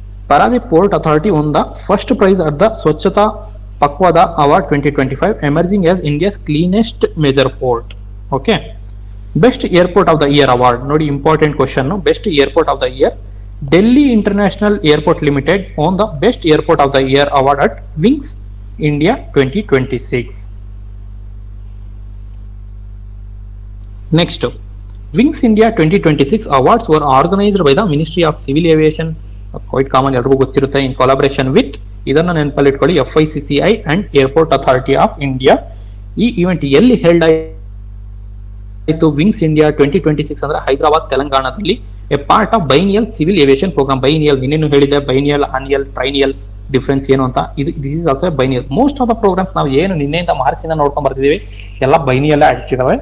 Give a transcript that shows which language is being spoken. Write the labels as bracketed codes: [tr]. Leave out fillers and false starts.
[en] Paradip port authority won the first prize at the Swachhata Pakhwada award 2025, emerging as India's cleanest major port. Okay, best airport of the year award ನೋಡಿ, important question. Best airport of the year, Delhi international airport limited won the best airport of the year award at wings India 2026. Next, Wings India 2026 awards were organized by the Ministry of Civil Aviation, quite common [kn] ಎಲ್ಲರಿಗೂ ಗೊತ್ತಿರುತ್ತೆ, [en] in collaboration with, [kn] ಇದನ್ನ ನೆನಪಲ್ಲಿ ಇಟ್ಕೊಳ್ಳಿ, [en] FICCI and Airport Authority of India. [kn] ಈ event ಎಲ್ಲಿ held ಆಯಿತು? [en] wings India 2026 [kn] ಅಂದ್ರೆ ಹೈದರಾಬಾದ್, ತೆಲಂಗಾಣದಲ್ಲಿ. [en] A part of biennial civil aviation program. [kn] Biennial ನಿನ್ನೇನು ಹೇಳಿದೆ, ಬೈನಿಯಲ್, ಆನಿಯಲ್, ಟ್ರೈನಿಯಲ್ ಡಿಫ್ರೆನ್ಸ್ ಏನು ಅಂತ. ಇದು [en] This is also biennial. Most of the programs [kn] ನಾವು ಏನು ನಿನ್ನೆಯಿಂದ ಮಾರ್ಚಿಂದ ನೋಡ್ಕೊಂಡ್ ಬರ್ತಿದೀವಿ ಎಲ್ಲ ಬೈನಿಯಲ್ಲೇ ಆಗ್ತಿದಾವೆ.